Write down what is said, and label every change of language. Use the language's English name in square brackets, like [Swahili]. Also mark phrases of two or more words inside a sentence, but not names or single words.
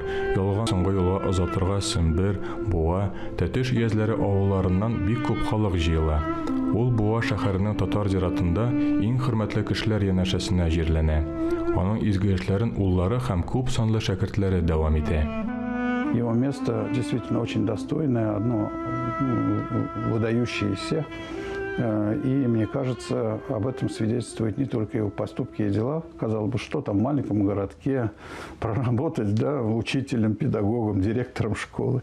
[Tatar] Ялган соңгы юлга озатырга Сембер, Буа, Тәтеш өязләре авылларыннан бик күп халык җыела. Ул Буа шәһәренең татар зиратында иң хөрмәтле кешеләр янәшәсенә җирләнә. Аның изге эшләрен уллары һәм күп санлы шәкертләре дәвам итә. [Russian] Его место действительно очень достойное, одно выдающееся. И, мне кажется, об этом свидетельствуют не только его поступки и дела. Казалось бы, что там в маленьком городке проработать, да, учителем, педагогом, директором школы.